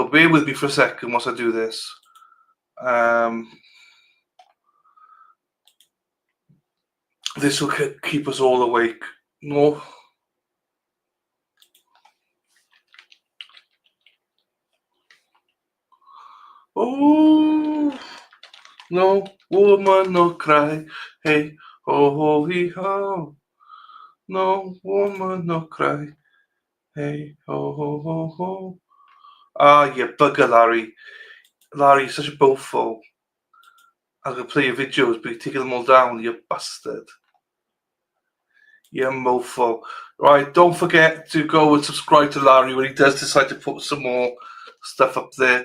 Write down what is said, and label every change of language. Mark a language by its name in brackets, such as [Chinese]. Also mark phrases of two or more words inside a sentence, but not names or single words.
[English] Bear with me for a second whilst I do this. This will keep us all awake. No. Oh, no, woman, no cry. Hey, ho, ho, hee, ho. No, woman, no cry. Hey, ho, ho, ho, ho. Ah, you bugger, Larry. Larry, you're such a bowful. I'm going to play your videos, but you're taking them all down, you bastard. You mofo. Right, don't forget to go and subscribe to Larry when he does decide to put some more stuff up there.